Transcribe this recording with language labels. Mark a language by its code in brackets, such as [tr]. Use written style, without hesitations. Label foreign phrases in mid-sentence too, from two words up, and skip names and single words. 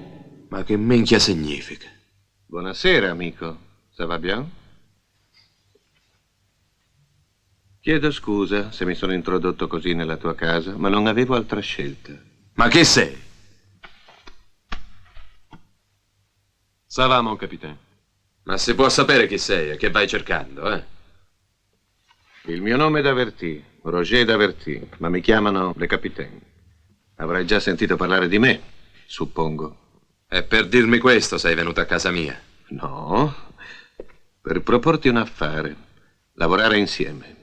[it] Ma che minchia significa? Buonasera, amico. [fr] Ça va bien? [it] Chiedo scusa se mi sono introdotto così nella tua casa, ma non avevo altra scelta. Ma chi sei? [fr] Ça va, mon capitaine. [it] Ma si può sapere chi sei e che vai cercando, eh? Il mio nome è Daverty, Roger Daverty, ma mi chiamano Le Capitaine. Avrai già sentito parlare di me, suppongo. E per dirmi questo sei venuto a casa mia? No, per proporti un affare, lavorare insieme.